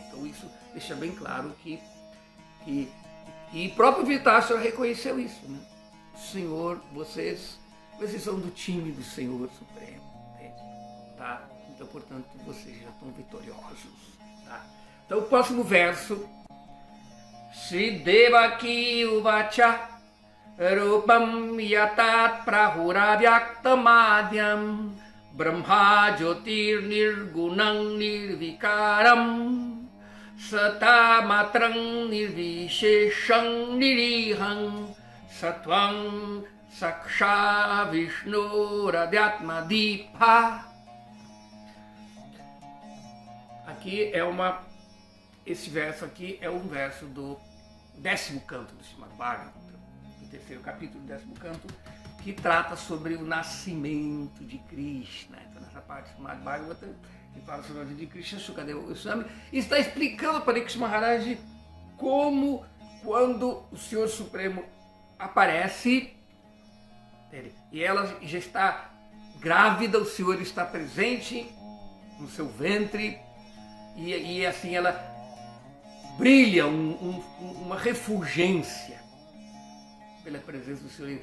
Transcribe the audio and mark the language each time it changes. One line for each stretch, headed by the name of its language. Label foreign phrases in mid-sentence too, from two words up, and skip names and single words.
Portuguese: Então isso deixa bem claro que e próprio Vitácio reconheceu isso, né? Senhor, vocês são do time do Senhor Supremo, entende? Tá? Então, portanto, vocês já estão vitoriosos. Tá? Então, o próximo verso.
Sanskrit: श्री देवकी उवाच रूपं यत्तत् प्राहुर व्यक्तमध्यम् ब्रह्म ज्योतिर् निर्गुणं निर्विकारं सत्ता मात्रं निर्विशेषं निरीहं सत्त्वं साक्षा विष्णु रध्यात्म दीप.
Portuguese: Aqui esse verso aqui é um verso do 10º canto do Srimad Bhagavatam, do 3º capítulo do 10º canto, que trata sobre o nascimento de Krishna. Então, nessa parte do Srimad Bhagavatam, que fala sobre o nascimento de Krishna, Shukadeva Goswami está explicando para Parikshit Maharaj como, quando o Senhor Supremo aparece, e ela já está grávida, o Senhor está presente no seu ventre, e assim ela brilha uma refulgência pela presença do Senhor.